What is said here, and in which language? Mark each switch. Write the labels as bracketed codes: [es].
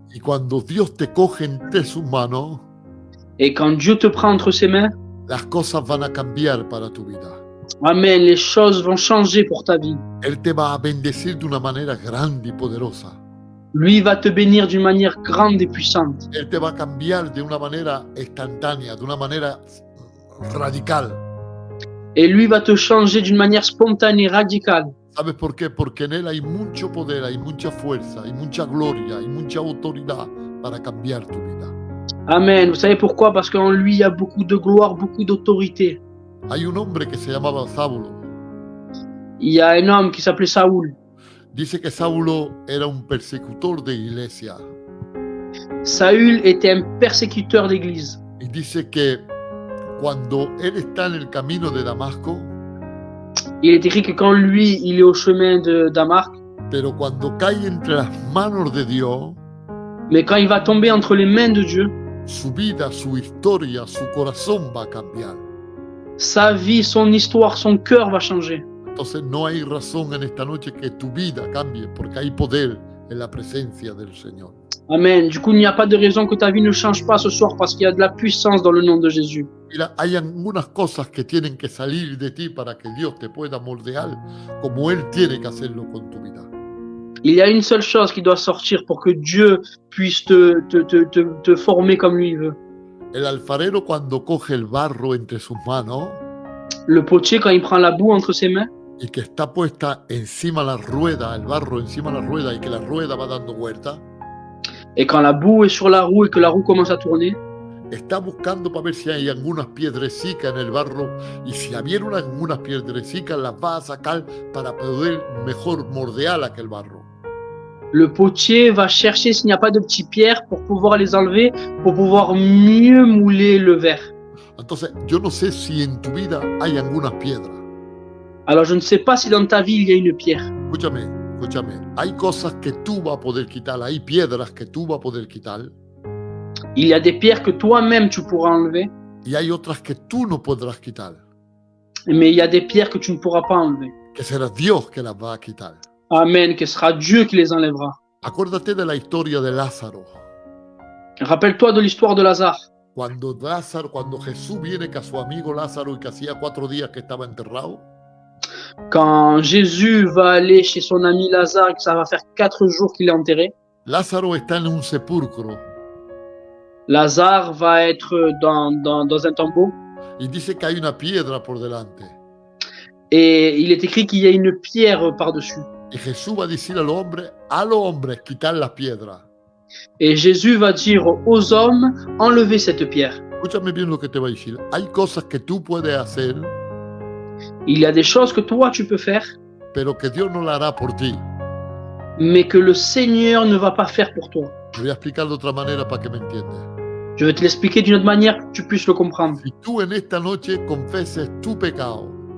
[es] Y cuando Dios te coge entre sus manos, [fr] Et quand Dieu te prend entre ses mains, [es] las cosas van a cambiar para tu vida. [fr] amen, les choses vont changer pour ta vie. [es] Él te va a bendecir de una manera grande y poderosa. [fr] Lui va te bénir d'une manière grande et puissante. [es] Él te va a cambiar de una manera instantánea, de una manera radical. [fr] Et lui va te changer d'une manière spontanée, radicale. [es] ¿Sabes por qué? Porque en Él hay mucho poder, hay mucha fuerza, hay mucha gloria, hay mucha autoridad para cambiar tu vida. [fr] Amen. Vous savez pourquoi? Parce qu'en lui, il y a beaucoup de gloire, beaucoup d'autorité. [es] Hay un hombre que se llamaba Saulo. [fr] Il y a un homme qui s'appelait Saoul. [es] Dice que Saulo era un persecutor de iglesia. [fr] Saül était un persécuteur d'église. [es] Y dice que cuando él está en el camino de Damasco, [fr] Il est écrit que quand lui, il est au chemin de Damas, [es] pero cuando cae entre las manos de Dios, [fr] mais quand il va tomber entre les mains de Dieu, [es] su vida, su historia, su corazón va a cambiar. [fr] sa vie, son histoire, son cœur va changer. [es] Entonces no hay razón en esta noche que tu vida cambie, porque hay poder en la presencia del Señor. Amen. [fr] Du coup, il n'y a pas de raison que ta vie ne change pas ce soir parce qu'il y a de la puissance dans le nom de Jésus. [es] Mira, hay algunas cosas que tienen que salir de ti para que Dios te pueda moldear como Él tiene que hacerlo con tu vida. [fr] Il y a une seule chose qui doit sortir pour que Dieu puisse te former comme lui veut. [es] El alfarero cuando coge el barro entre sus manos [fr] Le potier, quand il prend la boue entre ses mains [es] y que está puesta encima la rueda, el barro encima la rueda y que la rueda va dando vuelta, [fr] et quand la boue est sur la roue et que la roue commence à tourner, [es] está buscando para ver si hay algunas piedrecicas en el barro y si hubiera algunas piedrecicas las va a sacar para poder mejor moldear aquel barro. [fr] le potier va chercher s'il n'y a pas de petites pierres pour pouvoir les enlever, pour pouvoir mieux mouler le verre. [es] Entonces, yo no sé si en tu vida hay algunas piedras. [fr] Alors je ne sais pas si dans ta vie il y a une pierre. [es] Escúchame, escúchame. Hay cosas que tú vas a poder quitar, hay piedras que tú vas a poder quitar [fr] Il y a des pierres que toi-même tu pourras enlever, [es] y hay otras que tú no podrás quitar, [fr] mais il y a des pierres que tu ne pourras pas enlever. [es] que será Dios que las va a quitar. [fr] Amen, que ce sera Dieu qui les enlèvera. [es] Acuérdate de la historia de Lázaro. [fr] Rappelle-toi de l'histoire de Lazare. [es] Cuando Jesús viene que a su amigo Lázaro y que hacía 4 días que estaba enterrado, [fr] Quand Jésus va aller chez son ami Lazare, que ça va faire 4 jours qu'il est enterré, [es] Lázaro está en un sepulcro [fr] Lazare va être dans un tombeau. [es] y dice que hay una piedra por delante. [fr] Et il est écrit qu'il y a une pierre par-dessus. [es] Y Jesús va a decir al hombre, quitar la piedra. [fr] Et Jésus va dire aux hommes, enlevez cette pierre. [es] Escúchame bien lo que te va a decir. Hay cosas que tú puedes hacer, [fr] Il y a des choses que toi tu peux faire, [es] pero que Dios no la hará por ti. [fr] mais que le Seigneur ne va pas faire pour toi. [es] Te voy a explicar de otra manera para que me entiendas. [fr] Je vais te l'expliquer d'une autre manière pour que tu puisses le comprendre. [es] Si tú en esta noche confeses tu pecado,